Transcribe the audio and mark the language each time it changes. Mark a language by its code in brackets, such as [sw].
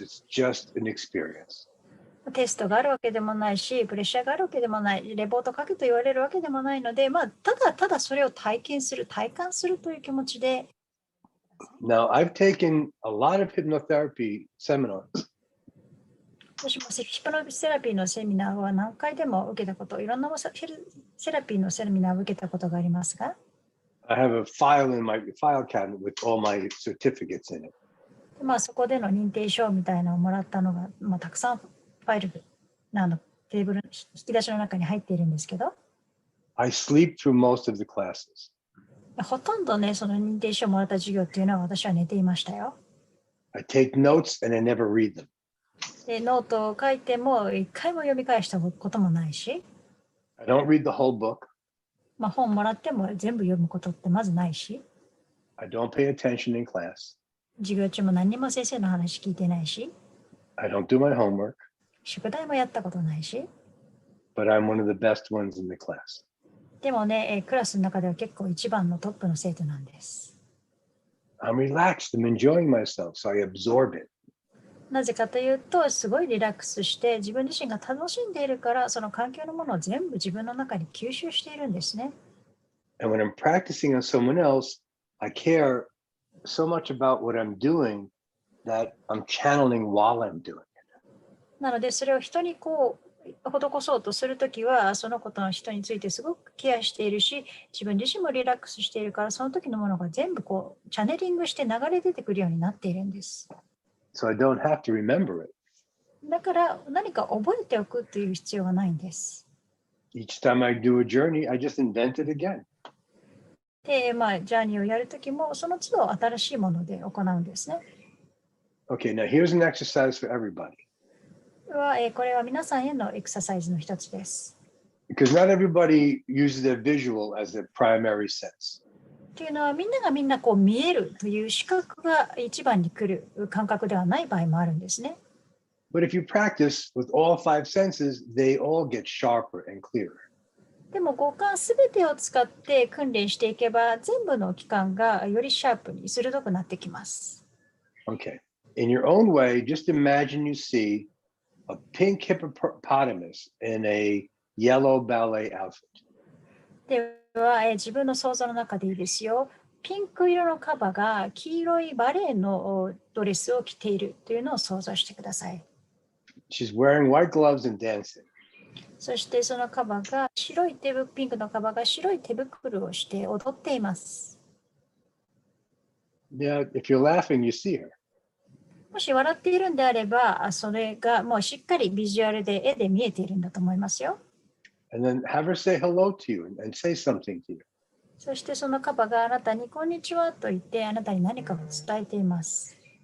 [en] It's just an experience. [ja] テストがあるわけでもないし、プレッシャーがあるわけでもない、レポート書けと言われるわけでもないので、ただそれを体感するという気持ちで。 [en] Now, I've taken a lot of hypnotherapy seminars. [ja] 私もヒプノセラピーのセミナーは何回でも受けたこと、いろんなセラピーのセミナーを受けたことがありますが、 [en] I have a file in my file cabinet with all my certificates in it. [ja] そこでの認定証みたいなのをもらったのが、たくさんファイルテーブル引き出しの中に入っているんですけど、 [en] I sleep through most of the classes. [ja] ほとんどね、その認定証をもらった授業っていうのは私は寝ていましたよ。 [en] I take notes and I never read them. [ja] でノートを書いても一回も読み返したこともないし、 [en] I don't read the whole book. [ja] 本もらっても全部読むことってまずないし、 [en] I don't pay attention in class. [ja] 授業中も何にも先生の話聞いてないし、 [en] I don't do my homework. [ja] 宿題もやったことないし、 [en] But I'm one of the best ones in the class. [ja] でもね、クラスの中では結構一番のトップの生徒なんです。 [en] I'm relaxed. I'm enjoying myself, so I absorb it. [ja] なぜかというと、すごいリラックスして自分自身が楽しんでいるから、その環境のものを全部自分の中に吸収しているんですね。 [en] And when I'm practicing on someone else, I care so much about what I'm doing that I'm channeling while I'm doing it. [ja] なので、それを人に施そうとするときは、そのことの人についてすごくケアしているし、自分自身もリラックスしているから、その時のものが全部チャネリングして流れ出てくるようになっているんです。 [en] So I don't have to remember it. [ja] だから何か覚えておくという必要はないんです。 [en] Each time I do a journey, I just invent it again. [ja] で、ジャーニーをやるときも、その都度新しいもので行うんですね。 [en] Okay, now here's an exercise for everybody. [ja] これは皆さんへのエクササイズの一つです。 [en] Because not everybody uses their visual as their primary sense. [ja] というのは、みんなが見えるという視覚が一番に来る感覚ではない場合もあるんですね。 [en] But if you practice with all five senses, they all get sharper and clearer. [ja] でも五感すべてを使って訓練していけば、全部の器官がよりシャープに鋭くなってきます。 [en] Okay. In your own way, just imagine you see a pink hippopotamus in a yellow ballet outfit. [ja] では、自分の想像の中でいいですよ。ピンク色のカバが黄色いバレエのドレスを着ているというのを想像してください。 [en] She's wearing white gloves and dancing. [ja] そしてそのカバがピンクのカバが白い手袋をして踊っています。 [en] Yeah, if you're laughing, you see her. [ja] もし笑っているんであれば、それがもうしっかりビジュアルで絵で見えているんだと思いますよ。 [en] And then have her say hello to you and say something to you. [ja] そしてそのカバがあなたにこんにちはと言ってあなたに何かを伝えています。